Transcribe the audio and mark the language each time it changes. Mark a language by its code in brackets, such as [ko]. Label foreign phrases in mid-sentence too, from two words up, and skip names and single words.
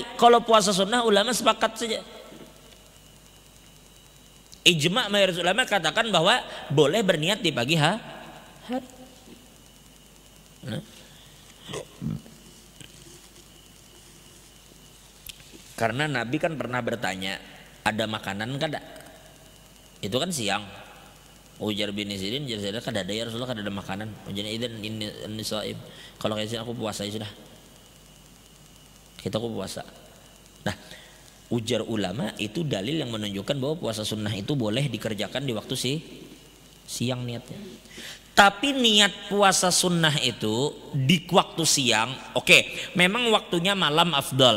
[id] Kalau puasa sunnah ulama sepakat saja. Ijma' mayoritas ulama katakan bahwa boleh berniat di pagi hari. Nah. Karena Nabi kan pernah bertanya, ada makanan kada? Itu kan siang. Ujar bin Sirin, jadi kada ada ya Rasulullah, kada ada makanan. [ar] Ujar إذن إني صائم. [id] Kalau kayak aku puasa ya sudah. Kita aku puasa. Nah, ujar ulama itu dalil yang menunjukkan bahwa puasa sunnah itu boleh dikerjakan di waktu siang niatnya. Tapi niat puasa sunnah itu di waktu siang, oke, memang waktunya malam afdal.